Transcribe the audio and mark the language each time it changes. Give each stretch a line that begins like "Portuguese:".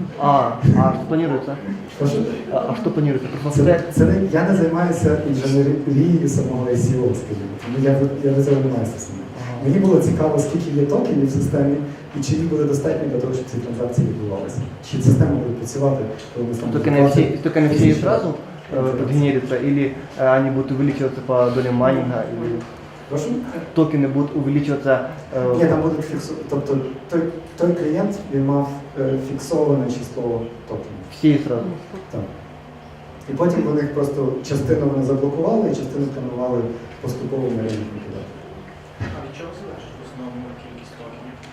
Russian: А что планируется? А что планируется?
English: Proof of Stake?
Ukrainian: Я не займаюся інженерією самого ICO, скажімо, тому я до цього не маюся саме. Мені було цікаво, скільки є токенів в системі, і чи їх буде достатньо для того, щоб ці транзакції відбувалися. Чи система буде працювати, коли ми там...
Russian: Токены все сразу подгенерятся, или они будут увеличиваться по долям майнинга, или
Ukrainian: Прошу?
Russian: токены будут увеличиваться?
Ukrainian: Ні, там будуть фіксовані. Тобто той клієнт, він мав фіксоване число токенів.
Russian: Всі сразу?
Ukrainian: Так. І потім вони просто частину вони заблокували, і частину планували поступово на рівні викидати. А від чого залежить в основному кількість токенів?